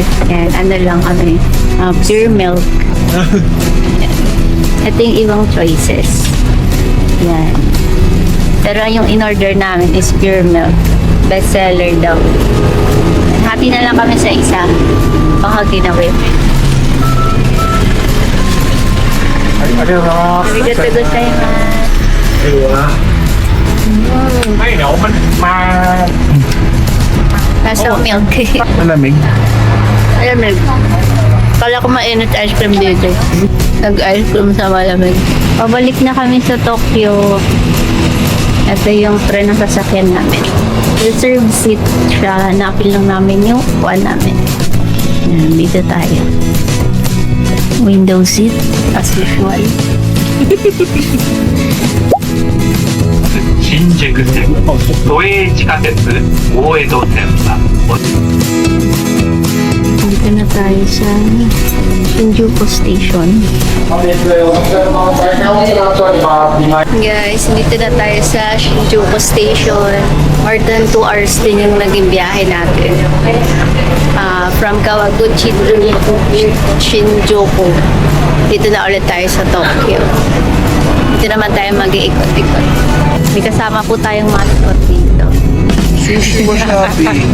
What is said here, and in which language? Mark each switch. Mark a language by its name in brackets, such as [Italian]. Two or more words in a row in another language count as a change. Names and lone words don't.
[Filipino] Yan. Ano lang kami. [English] Pure milk. [Filipino] Yan. Ito yung ibang choices. Yan. Pero yung in-order namin is [English] pure milk. Best seller [Filipino] daw. Happy na lang kami sa isa. Baka ginawin. [Japanese] Arigatou gozaimasu. [Filipino] Nasa milk. Malamig. Malamig. Kala ko mainit ice cream dito. Nag-ice cream sa malamig. Pabalik na kami sa Tokyo. Ito yung tren na sasakyan namin. [English] Reserved seat [Filipino] siya. Hanapin lang namin yung upuan namin. Yan, dito tayo. [English] Window seat, as usual. [Japanese] 新宿線都営地下鉄大江戸線は [Filipino] Dito na tayo sa Shinjuku Station. Guys, dito na tayo sa Shinjuku Station. [English] More than 2 hours [Filipino] din yung naging biyahe natin. From Kawaguchi to Shinjuku. Dito na ulit tayo sa Tokyo. Dito naman tayo mag-iikot-ikot. May kasama po tayong mascot dito. Sushi mo Shopee.